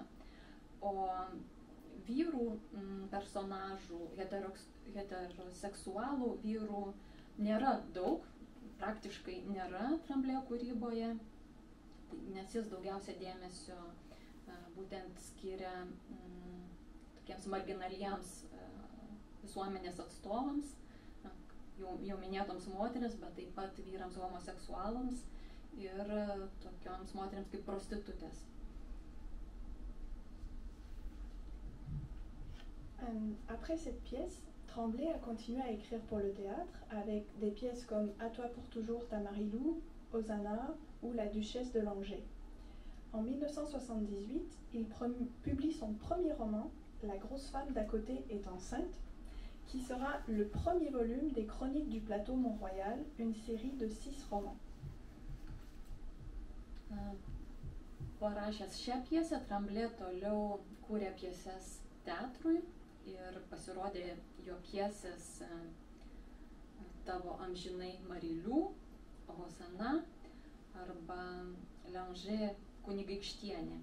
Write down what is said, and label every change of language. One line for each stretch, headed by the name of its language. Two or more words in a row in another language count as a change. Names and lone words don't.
Lithuanian: O vyrų personažų, heteroseksualų vyrų nėra daug, praktiškai nėra Tremblay kūryboje, nes jis daugiausia dėmesio būtent skiria tokiems marginaliems visuomenės atstovams, jau minėtoms moterims, bet taip pat vyrams homoseksualams ir tokioms moterims kaip prostitutės.
French: Après cette pièce, Tremblay a continué à écrire pour le théâtre avec des pièces comme À toi pour toujours ta Marilou, Hosanna ou La Duchesse de Langeais. En 1978, il publie son premier roman, La grosse femme d'à côté est enceinte, qui sera le premier volume des Chroniques du plateau Mont-Royal, une série de 6 romans.
Lithuanian: Parašęs šią pjesę, Tremblay toliau kūrė pjeses teatrui ir pasirodė jo pjesės Tavo amžinai Marilių, Hosanna arba Langeais kunigaikštienė.